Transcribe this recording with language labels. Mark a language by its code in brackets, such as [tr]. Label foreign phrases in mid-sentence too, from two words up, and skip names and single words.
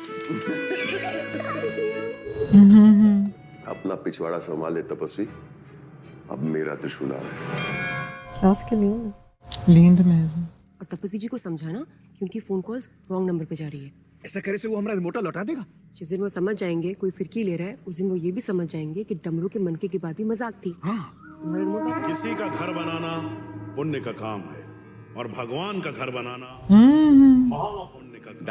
[hi] अपना पिछवाड़ा संभाल ले तपस्वी। अब मेरा त्रिशूल आ रहा है। [pt] Nossa, que lindo. Lindo mesmo. [hi] और तपस्वी जी को समझाना क्योंकि [en] phone calls wrong number [hi] पे जा रही है। ऐसा करे से वो हमारा रिमोट लौटा देगा। जिस दिन वो समझ जाएंगे कोई फिरकी ले रहा है उस दिन वो ये भी समझ जाएंगे कि डमरू के मनके की बात भी मजाक थी। तुम्हारा रिमोट किसी का घर बनाना पुण्य का काम है और भगवान का घर बनाना महापुण्य का काम।